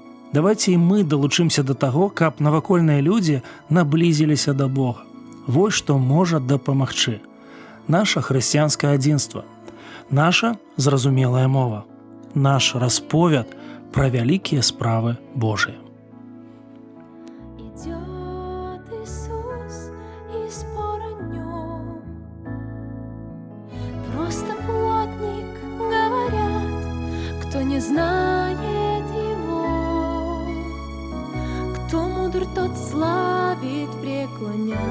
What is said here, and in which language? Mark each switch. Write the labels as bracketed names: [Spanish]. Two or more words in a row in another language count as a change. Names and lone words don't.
[Belarusian] Давайце і мы далучымся да таго, каб навакольныя людзі наблізіліся да Бога. Вось што можа дапамагчы. Наша хрысціянскае адзінства, наша зразумелая мова, наш расповяд пра вялікія справы Божыя. [Russian] Идет Иисус, и спор о нем. Просто плотник, говорят, кто не знает его. Кто мудр, тот славит, преклонясь.